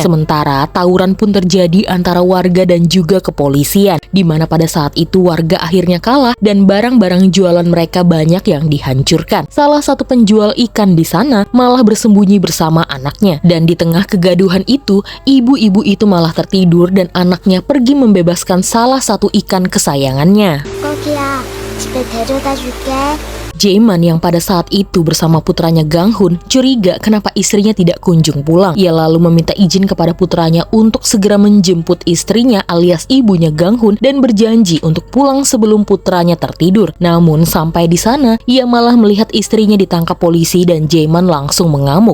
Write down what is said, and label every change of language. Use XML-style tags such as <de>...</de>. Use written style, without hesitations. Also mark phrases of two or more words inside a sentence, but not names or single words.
<id>Sementara tawuran pun terjadi antara warga dan juga kepolisian, di mana pada saat itu warga akhirnya kalah dan barang-barang jualan mereka banyak yang dihancurkan. Salah satu penjual ikan di sana malah bersembunyi bersama anaknya, dan di tengah kegaduhan itu, ibu-ibu itu malah tertidur dan anaknya pergi membebaskan salah satu ikan kesayangannya.</id> <ko>거기야, 집에 데려다 줄게.</ko> <id>Jae-man yang pada saat itu bersama putranya Gang-hun curiga kenapa istrinya tidak kunjung pulang. Ia lalu meminta izin kepada putranya untuk segera menjemput istrinya alias ibunya Gang-hun dan berjanji untuk pulang sebelum putranya tertidur. Namun sampai di sana, ia malah melihat istrinya ditangkap polisi dan Jae-man langsung mengamuk.</id>